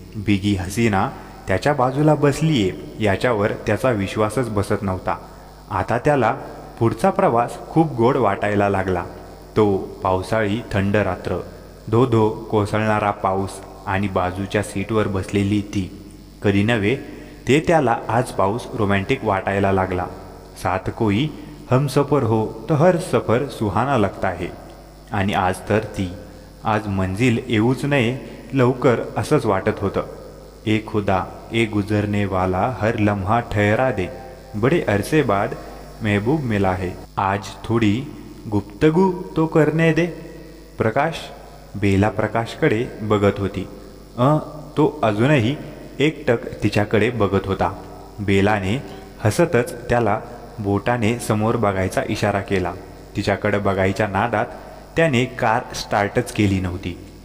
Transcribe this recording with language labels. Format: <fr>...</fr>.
<mr>बिगी हसीना त्याच्या बाजूला बसलीये याच्यावर त्याचा विश्वासच बसत नव्हता. आता त्याला पुढचा प्रवास खूप गोड वाटायला लागला. तो पावसाळी थंड रात्र, धो धो कोसळणारा पाऊस आणि बाजूच्या सीटवर बसलेली ती. कधी नव्हे ते त्याला आज पाऊस रोमॅन्टिक वाटायला लागला.</mr> <hi>साथ कोई हम सफर हो तो हर सफर सुहाना लगता है.</hi> <mr>आणि आज तर ती. आज मंजिल येऊच नये लवकर असंच वाटत होतं.</mr> <hi>ए खुदा ए गुजरने वाला हर लम्हा ठहरा दे, बड़े अरसे बाद महबूब मिला है.</hi> <mr>आज थोडी</mr> <hi>गुप्तगू तो करणे दे.</hi> <mr>प्रकाश बेला प्रकाशकडे बघत होती. तो अजूनही एकटक तिच्याकडे बघत होता. बेलाने हसतच त्याला बोटाने समोर बघायचा इशारा केला. तिच्याकडे बघायच्या नादात त्याने कार स्टार्टच केली नव्हती.</mr>